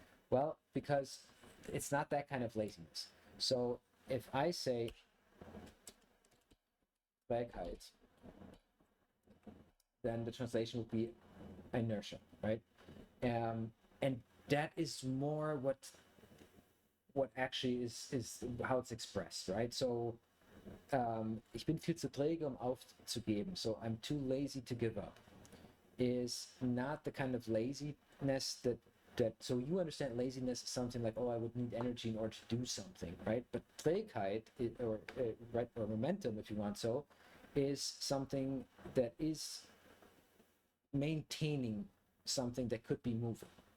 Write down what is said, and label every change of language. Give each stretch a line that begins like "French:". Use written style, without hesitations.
English: Well, because it's not that kind of laziness. So if I say Trägheit, then the translation would be inertia, right? And that is more what actually is how it's expressed, right?
German: So ich bin viel zu träge, aufzugeben.
English: So I'm too lazy to give up is not the kind of laziness that so you understand laziness as something like, oh, I would need energy in order to do something, right? But Trägheit, or momentum, if you want so, is something that is maintaining something that could be moving.